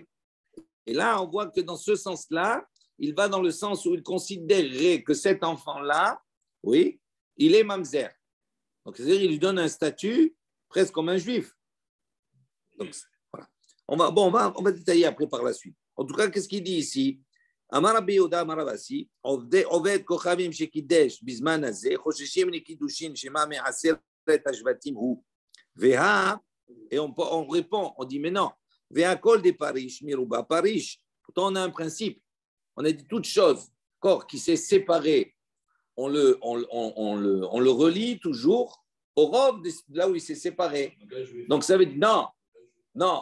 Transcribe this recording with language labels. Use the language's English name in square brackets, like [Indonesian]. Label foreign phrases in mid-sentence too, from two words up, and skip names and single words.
[French] Et là, on voit que dans ce sens-là, il va dans le sens où il considérerait que cet enfant-là, oui, il est Mamzer. Donc, c'est-à-dire qu'il lui donne un statut presque comme un juif. Donc, voilà. On va détailler après par la suite. En tout cas, qu'est-ce qu'il dit ici? [Hebrew] אמר רבי יהודה אמר אסי, עובד כוכבים שקידש בזמן הזה, חוששין לקידושין שמא מעשרת השבטים הוא. [French] Veha, et on répond, on dit, mais non. [Hebrew] והא כל דפריש, מרובה פריש. [French] Pourtant, on a un principe. On a dit toute chose, corps qui s'est séparé. On le relie toujours au robe là où il s'est séparé. Donc ça veut dire non.